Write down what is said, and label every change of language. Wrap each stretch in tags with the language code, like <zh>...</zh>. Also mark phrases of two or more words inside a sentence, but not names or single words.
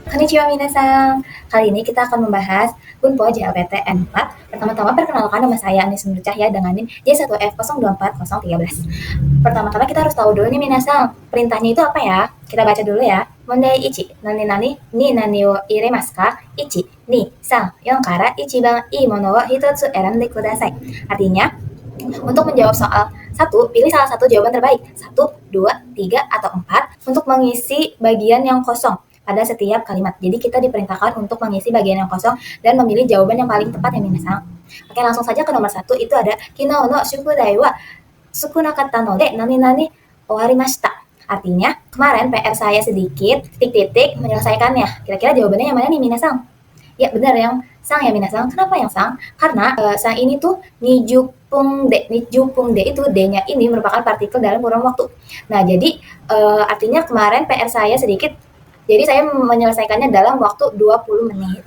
<ja>こんにちは皆さん.</ja> <id>Kali ini kita akan membahas Bunpo JLPT N4. Pertama-tama perkenalkan nama saya Anis Nur Cahya dengan NIM J1F024013. Pertama-tama kita harus tahu dulu nih minasan, perintahnya itu apa ya? Kita baca dulu ya.</id> <ja>問題一、何何、に何を入れますか? 一、二, 三、四から一番いいものを一つ選んでください.</ja> <id>Artinya, untuk menjawab soal 1, pilih salah satu jawaban terbaik. 1, 2, 3, atau 4 untuk mengisi bagian yang kosong pada setiap kalimat. Jadi kita diperintahkan untuk mengisi bagian yang kosong dan memilih jawaban yang paling tepat ya minasan. Oke, langsung saja ke nomor 1, itu ada</id> <ja>昨日の宿題は少なかったので何何終わりました.</ja> <id>Artinya, kemarin PR saya sedikit, titik-titik menyelesaikannya. Kira-kira jawabannya yang mana nih minasan? Ya benar yang sang ya minasan. Kenapa yang sang? Karena sang ini tuh</id> <ja>二十分で</ja> <id>itu D-nya ini merupakan partikel dalam kurun waktu. Nah, jadi artinya kemarin PR saya sedikit, jadi saya menyelesaikannya dalam waktu 20 menit.</id>